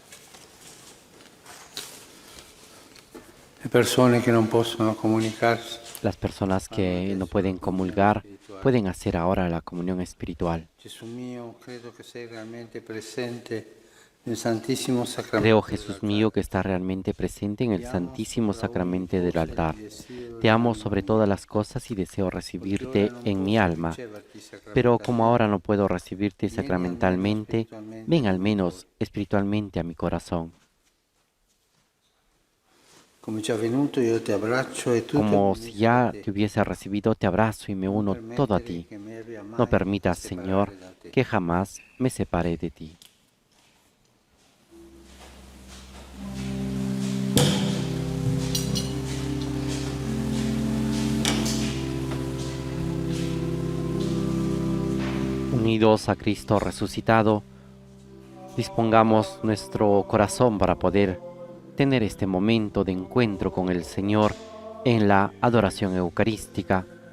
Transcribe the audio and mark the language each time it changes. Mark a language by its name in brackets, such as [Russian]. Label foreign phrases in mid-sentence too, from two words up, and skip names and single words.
[Italian] Le persone che non possono comunicarsi [Spanish] Las personas que no pueden comulgar pueden hacer ahora la comunión espiritual. [Italian] Gesù mio, credo che sei realmente presente nel Santissimo Sacramento. [Spanish] Creo, Jesús mío, que está realmente presente en el Santísimo Sacramento del altar. Te amo sobre todas las cosas y deseo recibirte en mi alma. Pero como ahora no puedo recibirte sacramentalmente, ven al menos espiritualmente a mi corazón. [Italian] Come già venuto, io ti abbraccio e tu [Spanish] Como ti si ya te hubiese recibido, te abrazo y me uno todo a ti. No permitas, Señor, que jamás me separe de ti. Unidos a Cristo resucitado, dispongamos nuestro corazón para poder tener este momento de encuentro con el Señor en la adoración eucarística.